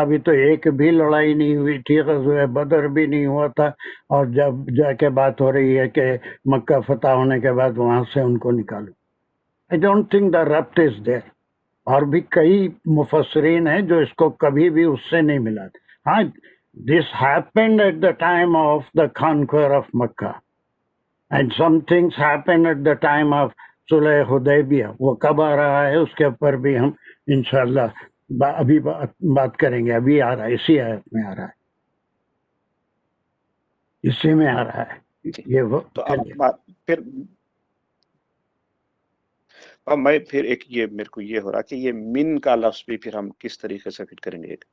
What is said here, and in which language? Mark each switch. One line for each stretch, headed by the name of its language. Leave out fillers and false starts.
Urdu: ابھی تو ایک بھی لڑائی نہیں ہوئی تھی, غزوہ بدر بھی نہیں ہوا تھا, اور جب جا کے بات ہو رہی ہے کہ مکہ فتح ہونے کے بعد وہاں سے ان کو نکالو.
English: I don't think the ربط is there.
Urdu: اور بھی کئی مفسرین ہیں جو اس کو کبھی بھی اس سے نہیں ملا.
English: ہاں, this happened at the time of the conquer of Mecca, and some things happen at the time of صلح حدیبیہ.
Urdu: وہ کب آ رہا ہے اس کے اوپر بھی ہم انشاءاللہ ابھی بات کریں گے. ابھی آ رہا ہے, اسی آیت میں آ رہا ہے, اسی میں آ رہا ہے. جی یہ وہ تو اب پھر اب میں پھر ایک یہ میرے کو یہ ہو رہا کہ یہ من کا لفظ بھی پھر ہم کس طریقے سے فٹ کریں گے ایک,